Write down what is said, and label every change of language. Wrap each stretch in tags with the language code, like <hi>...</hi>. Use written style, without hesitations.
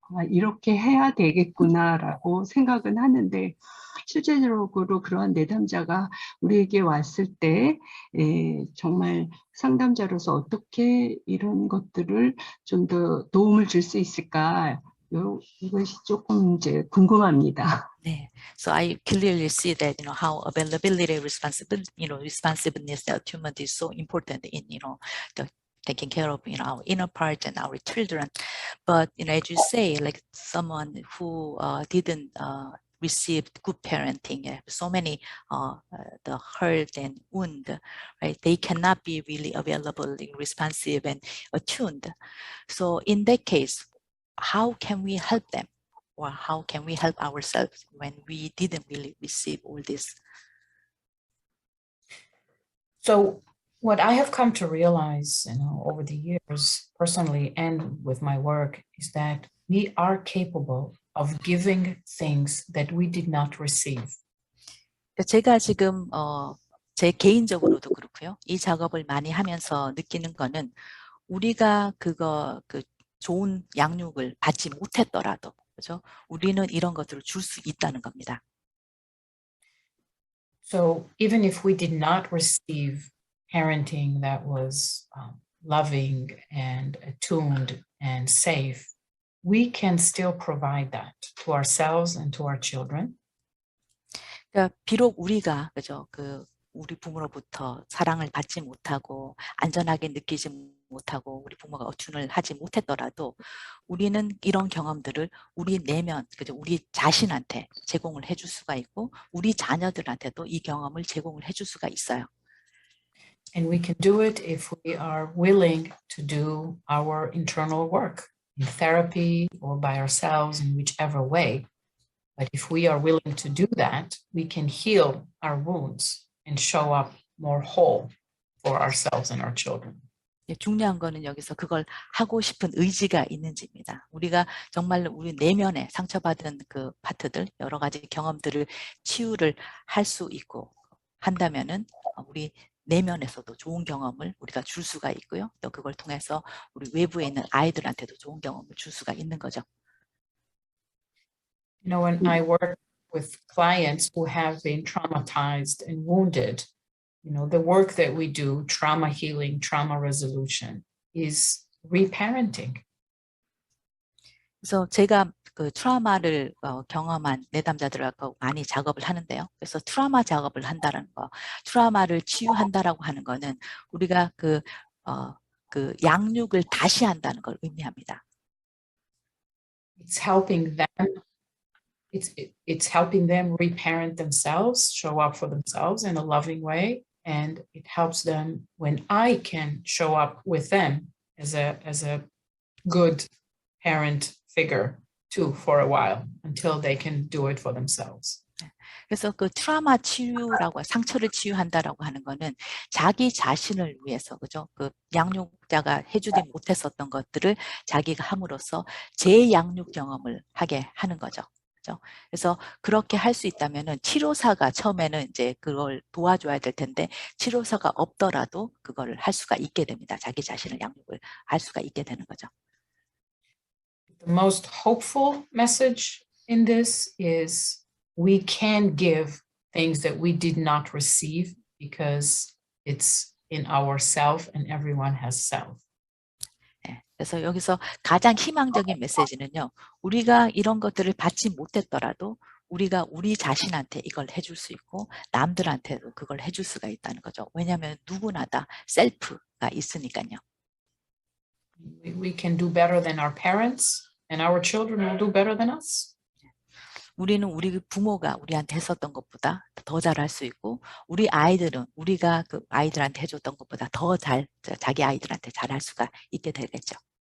<ko>이렇게 해야 되겠구나라고 생각은 하는데 실제적으로 그러한 내담자가 우리에게 왔을 때 정말 상담자로서 어떻게 이런 것들을 좀 더 도움을 줄 수 있을까? 이것이 조금 이제 궁금합니다. 네.</ko> <en>So I clearly see that how availability, responsiveness, the attunement is so important in the taking care of our inner part and our children. But as you say, like someone who didn't receive good parenting, so many the hurt and wound, right? They cannot be really available, responsive, and attuned. So in that case, how can we help them? Or how can we help ourselves when we didn't really receive all this? So what I have come to realize, over the years, personally and with my work, is that we are capable of giving things that we did not receive.</en> <ko>제가 지금 제 개인적으로도 그렇고요. 이 작업을 많이 하면서 느끼는 거는 우리가 그 좋은 양육을 받지 못했더라도, 그죠? 우리는 이런 것들을 줄 수 있다는 겁니다.</ko> <en>So even if we did not receive parenting that was loving and attuned and safe, we can still provide that to ourselves and to our children.</en> <ko>그러니까 비록 우리가 그죠? 우리 부모로부터 사랑을 받지 못하고 안전하게 느끼지 못하고 우리 부모가 어춘을 하지 못했더라도 우리는 이런 경험들을 우리 내면, 그죠? 우리 자신한테 제공을 해줄 수가 있고 우리 자녀들한테도 이 경험을 제공을 해줄 수가 있어요.</ko> <en>And we can do it if we are willing to do our internal work in therapy or by ourselves in whichever way. But if we are willing to do that, we can heal our wounds and show up more whole for ourselves and our children.</en> <ko>중요한 거는 여기서 그걸 하고 싶은 의지가 있는지입니다. 우리가 정말 우리 내면에 상처받은 그 파트들, 여러 가지 경험들을 치유를 할 수 있고 한다면은 우리 내면에서도 좋은 경험을 우리가 줄 수가 있고요. 또 그걸 통해서 우리 외부에 있는 아이들한테도 좋은 경험을 줄 수가 있는 거죠.</ko> <en>When I work with clients who have been traumatized and wounded, the work that we do, trauma healing, trauma resolution, is reparenting.</en> <ko>그래서 제가 그 트라우마를 경험한 내담자들하고 많이 작업을 하는데요. 그래서 트라우마 작업을 한다는 거, 트라우마를 치유한다라고 하는 거는 우리가 그 양육을 다시 한다는 걸 의미합니다.</ko> <en>It's helping them. It's helping them reparent themselves, show up for themselves in a loving way, and it helps them when I can show up with them as a good parent figure too for a while until they can do it for themselves.</en> <ko>그래서 그 트라우마 치유라고 상처를 치유한다라고 하는 거는 자기 자신을 위해서, 그죠? 그 양육자가 해주지 못했었던 것들을 자기가 함으로써 재양육 경험을 하게 하는 거죠. 그죠? 그래서 그렇게 할 수 있다면은 치료사가 처음에는 이제 그걸 도와줘야 될 텐데 치료사가 없더라도 그거를 할 수가 있게 됩니다. 자기 자신을 양육을 할 수가 있게 되는 거죠.</ko> <en>The most hopeful message in this is we can give things that we did not receive because it's in our self and everyone has self.</en> <ko>그래서 여기서 가장 희망적인 메시지는요. 우리가 이런 것들을 받지 못했더라도 우리가 우리 자신한테 이걸 해줄 수 있고 남들한테도 그걸 해줄 수가 있다는 거죠. 왜냐하면 누구나 다 셀프가 있으니까요.</ko> <en>We can do better than our parents and our children will do better than us.</en> <ko>우리는 우리 부모가 우리한테 했었던 것보다 더 잘할 수 있고 우리 아이들은 우리가 그 아이들한테 해줬던 것보다 더 잘 자기 아이들한테 잘할 수가 있게 되겠죠.</ko>